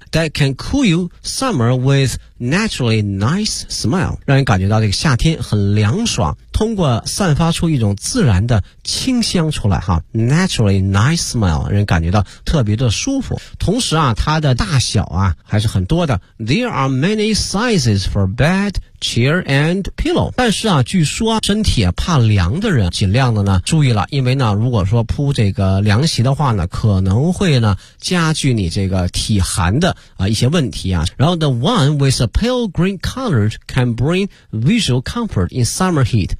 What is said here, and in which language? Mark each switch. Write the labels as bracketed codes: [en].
[en] That can cool you summer with naturally nice smell， [zh] 让你感觉到这个夏天很凉爽，通过散发出一种自然的清香出来哈 ， [en] naturally nice smell， [zh] 让你感觉到特别的舒服。同时啊，它的大小啊还是很多的。 [en] There are many sizes for bed, chair and pillow。 [zh] 但是啊，据说身体怕凉的人尽量的呢注意了，因为呢如果说铺这个凉席的话呢，可能会呢加剧你这个体寒的一些问题啊。然后 [en] the one with a pale green color can bring visual comfort in summer heat。